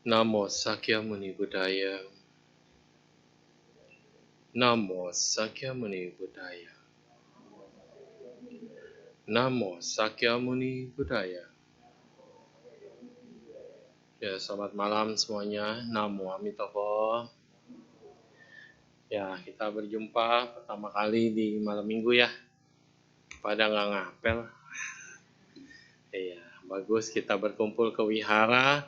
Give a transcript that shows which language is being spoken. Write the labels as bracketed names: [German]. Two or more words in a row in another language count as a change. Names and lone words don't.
[Pali] Namo Sakyamuni Buddhaya. Namo Sakyamuni Buddhaya. Namo Sakyamuni Buddhaya. [Indonesian] Ya, selamat malam semuanya. [Pali] Namo Amitabha. [Indonesian] Ya, kita berjumpa pertama kali di malam minggu ya. Pada nggak ngapel. Iya, bagus kita berkumpul ke wihara.